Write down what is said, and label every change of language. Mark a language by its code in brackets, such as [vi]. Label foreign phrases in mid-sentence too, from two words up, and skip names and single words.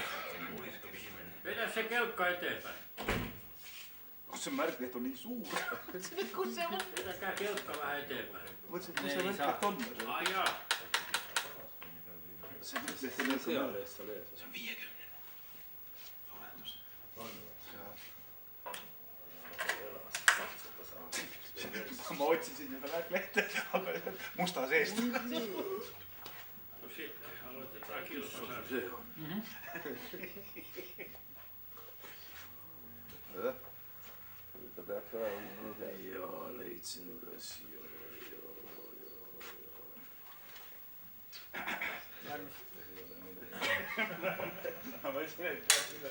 [fi] Vedä se kelkka eteenpäin. [et] Kus see märkleht on nii suur? Kus se on? [fi] Vedäkää kelkka vähän eteenpäin. [et] Mõtlesin, kus see märkleht on? Ai jaa. See märkleht on seal ees, seal ees. See on 50. Suurendus. Ma otsisin juba märklehte, aga musta seest. [fi] No sitten, aloitetaan kilpasarja. [et] See on. Ta peaks olema. Jaa, leidsin üles. Ma mõtlesin, et peaks üle.